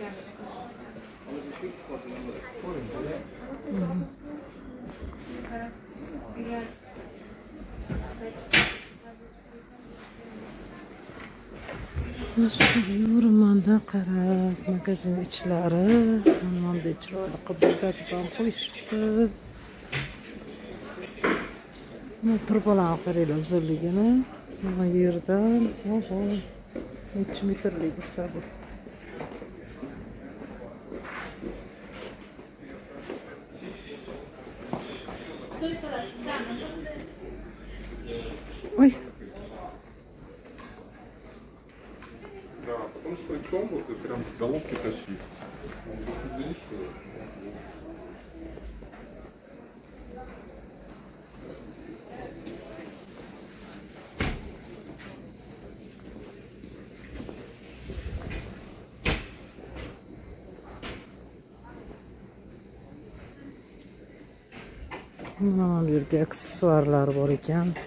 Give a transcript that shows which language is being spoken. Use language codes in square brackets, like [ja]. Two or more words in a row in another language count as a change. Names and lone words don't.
[uz] Yuraman-da qarab, magazin ichlari, mana chiroyli qilib bezatib ham qo'yishibdi. Mana turbalarni qaranglar, uzunligini. Mana yerdan, oho, necha metrlik bo'lsa bu. [ru] Ой. Да, потому что томбу ты прям с головки тащи. [uz] Mana bu yerda aksessuarlar bor ekan.